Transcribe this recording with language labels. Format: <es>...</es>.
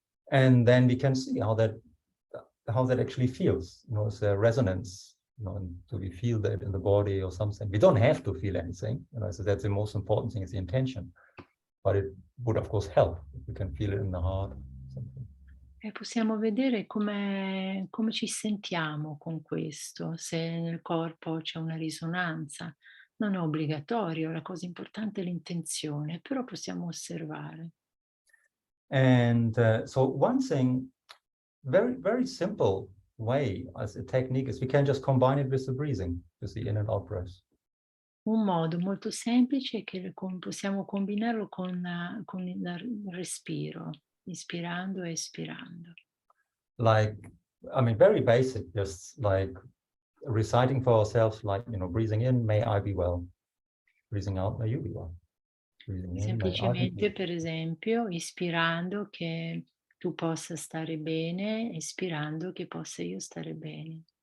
<en>And then we can see how that actually feels. You know, is there resonance? You know, and do we feel that in the body or something? We don't have to feel anything. You know, so that's the most important thing is the intention. But it would of course help if we can feel it in the heart. Something.</en> <it>E possiamo vedere come ci sentiamo con questo, se nel corpo c'è una risonanza. Non è obbligatorio, la cosa importante è l'intenzione, però possiamo osservare.</it> <en>And so one thing, very simple way as a technique is we can just combine it with the breathing, with the in and out breath.</en> <it>Un modo molto semplice è che possiamo combinarlo con il respiro, ispirando e espirando.</it> <en>Like, I mean, very basic, just like reciting for ourselves, like, you know, breathing in, may I be well. Breathing out, may you be well. Breathing in, may I be</en> <it>Semplicemente,</it> <en>well.</en> <it>per esempio, ispirando che tu possa stare bene, espirando che possa io stare bene.</it>